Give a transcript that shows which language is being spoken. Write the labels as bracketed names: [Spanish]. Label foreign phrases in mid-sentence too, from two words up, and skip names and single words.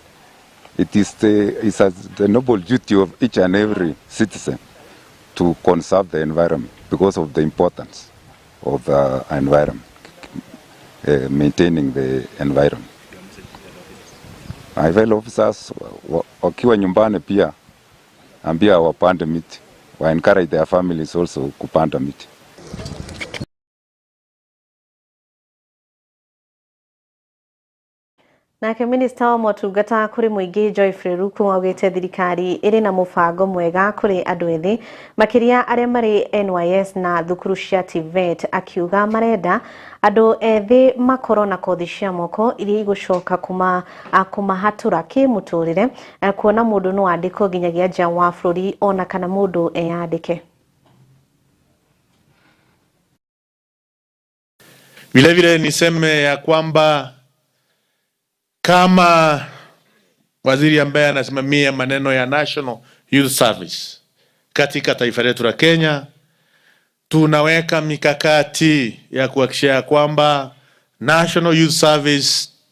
[English] It is the noble duty of each and every citizen to conserve the environment because of the importance of the environment, maintaining the environment. My fellow officers, [Swahili] wakiwa nyumbani pia, ambia wapande miti. [English] We encourage their families also [Swahili] kupanda miti. [Kikuyu] Nake minista wa motungata kuri muingi Joyfrey Ruku augite thirikari iri na mubango mwega kuri andu ethi makiria aria mari NYS na thukuru cia TVET, akiuga marenda andu ethi makoro na kothi cia moko iri igucoka kumahatura kimuturire, kuona mundu no andiko nginyagia nja wa bururi ona kana mundu eyandike. [Swahili] Vile vile niseme ya kwamba kama waziri ambaye anasimamia maneno ya National Youth Service katika taifa letu la Kenya, tunaweka mikakati ya kuhakikisha kwamba National Youth Service